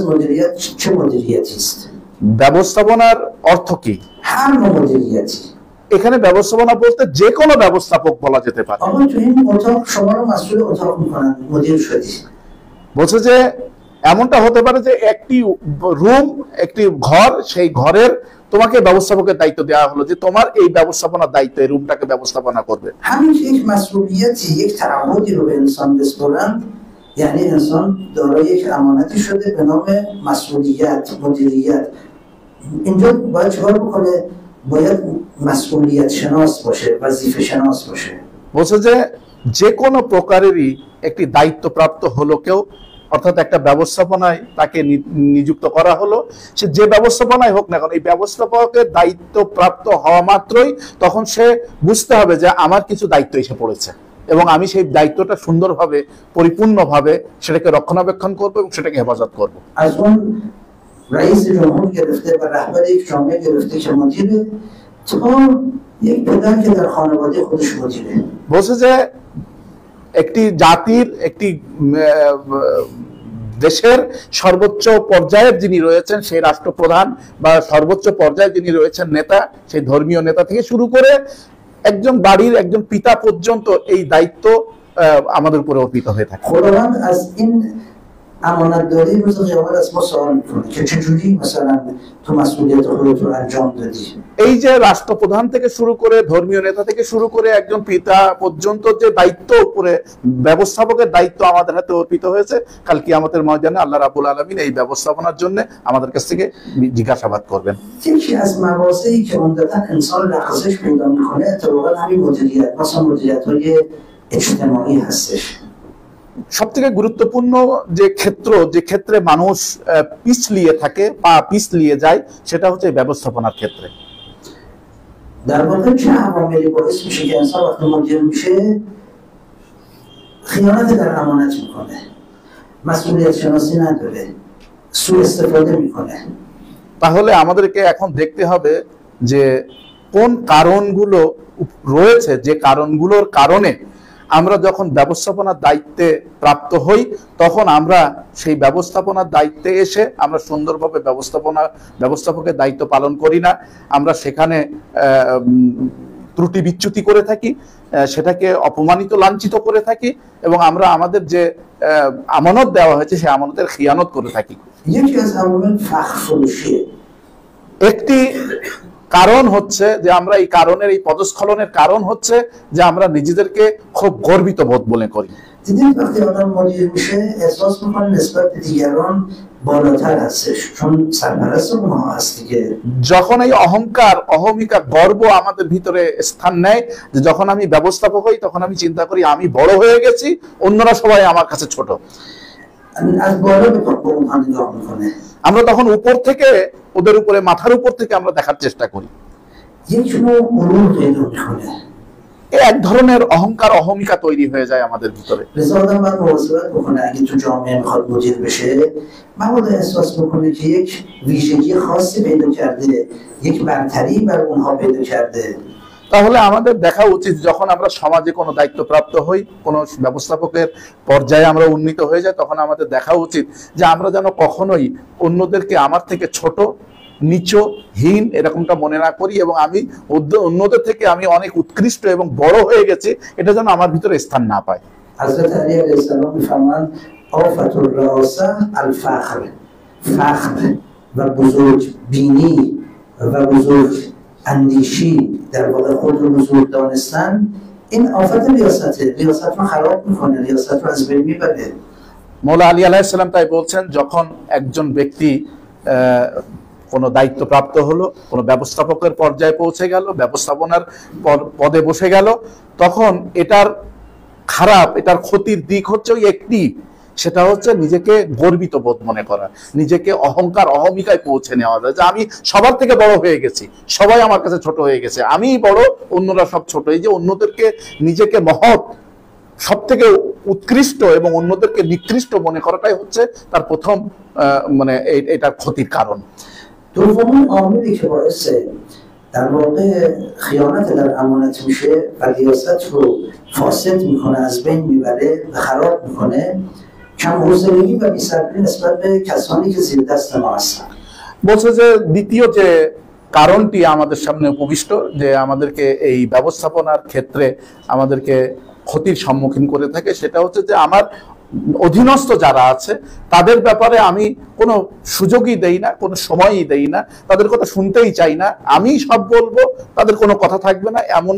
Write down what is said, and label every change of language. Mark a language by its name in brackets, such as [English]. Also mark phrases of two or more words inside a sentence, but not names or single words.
[Persian] منظور از مدیریت چه مدیریتی است؟ [Bangla] ব্যবস্থাপনার অর্থ কি? [Persian] هر نوع مدیریتی. [Bangla] এখানে ব্যবস্থাপনা বলতে যে কোনো ব্যবস্থাপক বলা যেতে পারে। [Persian] آقا تو این اتاق شما رو مسئول اتاق میکنن، مدیر شدی. [Bangla] বলছে যে এমনটা হতে পারে যে একটি রুম, একটি ঘর, সেই ঘরের তোমাকে ব্যবস্থাপকের দায়িত্ব দেওয়া হলো যে তোমার এই ব্যবস্থাপনার দায়িত্ব, এই রুমটাকে ব্যবস্থাপনা করবে। [Persian] همین یک مسئولیتی، یک تعهدی رو به انسان بسپرن، یعنی انسان دارای یک امانتی شده به نام مسئولیت، مدیریت. اینجا باید چیکار بکنه؟ باید مسئولیت شناس باشه، وظیفه شناس باشه. [Bangla] বলছে যে যে কোনো প্রকারেরই একটি দায়িত্বপ্রাপ্ত হলো কেউ, অর্থাৎ একটা ব্যবস্থাপনায় তাকে নিযুক্ত করা হলো, সে যে ব্যবস্থাপনায় হোক না কেন, এই ব্যবস্থাপকের দায়িত্বপ্রাপ্ত হওয়া মাত্রই তখন সে বুঝতে হবে যে আমার কিছু দায়িত্ব এসে পড়েছে এবং আমি সেই দায়িত্বটা সুন্দরভাবে, পরিপূর্ণভাবে সেটাকে রক্ষণাবেক্ষণ করবো এবং সেটাকে হেফাজত করবো। [Persian] از اون رئیس جمهور گرفته و رهبر یک جامعه گرفته که مدیره، تا یک پدر که در خانواده خودش مدیره. [Bangla] বলছে যে একটি জাতির, একটি দেশের সর্বোচ্চ পর্যায়ের যিনি রয়েছেন সেই রাষ্ট্রপ্রধান বা সর্বোচ্চ পর্যায়ে যিনি রয়েছেন নেতা, সেই ধর্মীয় নেতা থেকে শুরু করে একজন বাড়ির একজন পিতা পর্যন্ত এই দায়িত্ব আমাদের উপরে অর্পিত হয়ে থাকে। [Persian] خداوند از این امانتداری روز قیامت از ما سوال میکنه که چجوری مثلا تو مسئولیت خودت رو انجام دادی. [Bangla] এই যে রাষ্ট্রপ্রধান থেকে শুরু করে, ধর্মীয় নেতা থেকে শুরু করে একজন পিতা পর্যন্ত যে দায়িত্ব উপরে, ব্যবস্থাপকের দায়িত্ব আমাদের হাতে অর্পিত হয়েছে, কাল কিয়ামতের ময়দানে [Arabic] الله رب العالمين [Bangla] এই ব্যবস্থাপনার জন্য আমাদের কাছ থেকে জিজ্ঞাসাবাদ করবেন। [Persian] یکی از مواضعی که عمدتاً انسان لغزش پیدا میکنه اتفاقا همین مدیریت، مثلا مدیریت‌های اجتماعی هستش. [Bangla] সবথেকে গুরুত্বপূর্ণ যে ক্ষেত্রে মানুষ পিছলিয়ে থাকে, পা পিছলিয়ে যায়, সেটা হচ্ছে ব্যবস্থাপনার ক্ষেত্রে। [Persian] در واقع چه عواملی باعث میشه که انسان وقتی مدیر میشه خیانت در امانت میکنه، مسئولیت شناسی نداره، سوء استفاده میکنه؟ [Bangla] তাহলে আমাদেরকে এখন দেখতে হবে যে কোন কারণগুলো রয়েছে, যে কারণগুলোর কারণে আমরা যখন ব্যবস্থাপনার দায়িত্বে প্রাপ্ত হই তখন আমরা সেই ব্যবস্থাপনার দায়িত্বে এসে আমরা সুন্দরভাবে ব্যবস্থাপকের দায়িত্ব পালন করি না, আমরা সেখানে ত্রুটি বিচ্যুতি করে থাকি, সেটাকে অপমানিত, লাঞ্ছিত করে থাকি এবং আমরা আমাদের যে আমানত দেওয়া হয়েছে সেই আমানতের খিয়ানত করে থাকি। একটি কারণ হচ্ছে যে আমরা এই কারণের, এই পদস্খলনের কারণ হচ্ছে যে আমরা নিজেদেরকে খুব গর্বিত বোধ বলে করি। [Persian] دیدید وقتی آدم مدیر میشه احساس میکنه نسبت به دیگران بالاتر هستش، چون سرپرست اونها هست دیگه। [Bangla] যখন এই অহংকার, অহমিকা, গর্ব আমাদের ভিতরে স্থান নেয়, যে যখন আমি ব্যবস্থাপক হই তখন আমি চিন্তা করি আমি বড় হয়ে গেছি, অন্যরা সবাই আমার কাছে ছোট। [Persian] از بالا به اونها نگاه میکنه। [Bangla] আমরা তখন উপর থেকে, ওদের উপরে, মাথার উপর থেকে আমরা দেখার চেষ্টা করি। [Persian] یک نوع غرور پیدا میکنه। [Bangla] এক ধরনের অহংকার, অহমিকা তৈরি হয়ে যায় আমাদের ভিতরে। [Persian] لذا آدم باید مواظبت بکنه اگه تو جامعه میخواد مدیر بشه، مبادا احساس بکنه که یک ویژگی خاصی پیدا کرده، یک برتری بر اونها پیدا کرده। [Bangla] তাহলে আমাদের দেখা উচিত যখন আমরা সমাজে কোনো দায়িত্বপ্রাপ্ত হই, কোনো ব্যবস্থাপকের পর্যায়ে আমরা উন্নীত হয়ে যাই, তখন আমাদের দেখা উচিত যে আমরা যেন কখনোই অন্যদেরকে আমার থেকে ছোট, নিচ, হীন এরকমটা মনে না করি এবং আমি অন্যদের থেকে আমি অনেক উৎকৃষ্ট এবং বড় হয়ে গেছি, এটা যেন আমার ভিতরে স্থান না পায়। [Persian] حضرت علی [Arabic] علیه السلام [Persian] میفرمایند [Arabic] آفت الرئاسه الفخر، [Persian] فخر و بزرگ بینی و بزرگ اندیشی، در واقع خود رو بزرگ دانستن، این آفت ریاسته، ریاست رو خراب میکنه، ریاست رو از بین میبره। [Bangla] মৌলা আলী [Arabic] عليه السلام [Bangla] তাই বলছেন, যখন একজন ব্যক্তি কোনো দায়িত্বপ্রাপ্ত হলো, কোনো ব্যবস্থাপকের পর্যায়ে পৌঁছে গেল, ব্যবস্থাপনার পদে বসে গেল, তখন এটার খারাপ, এটার ক্ষতির দিক হচ্ছে ওই একটি, সেটা হচ্ছে নিজেকে গর্বিত বোধ মনে করা, নিজেকে অহংকার, অহমিকায় পৌঁছে নেওয়া যায় যে আমি সবার থেকে বড় হয়ে গেছি, সবাই আমার কাছে ছোট হয়ে গেছে, আমি বড়, অন্যরা সব ছোট। এই যে অন্যদেরকে নিজেকে মহৎ, সব থেকে উৎকৃষ্ট এবং অন্যদেরকে নিকৃষ্ট মনে করাটাই হচ্ছে তার প্রথম মানে এটার ক্ষতির কারণ। [Persian] دومین عاملی که باعث در واقع خیانت در امانت میشه و ریاست رو فاسد میکنه، از بین میبره و خراب میکنه، کم حوصلگی و بی‌صبری نسبت به کسانی که زیر دست ما هستن। [Bangla] বলছে যে দ্বিতীয় যে কারণটি আমাদের সামনে উপবিষ্ট, যে আমাদেরকে এই ব্যবস্থাপনার ক্ষেত্রে আমাদেরকে ক্ষতির সম্মুখীন করে থাকে। সেটা হচ্ছে যে আমার অধীনস্থ যারা আছে তাদের ব্যাপারে আমি কোনো সুযোগই দেই না, কোনো সময়ই দেই না, তাদের কথা শুনতেই চাই না, আমি সব বলবো, তাদের কোনো কথা থাকবে না, এমন।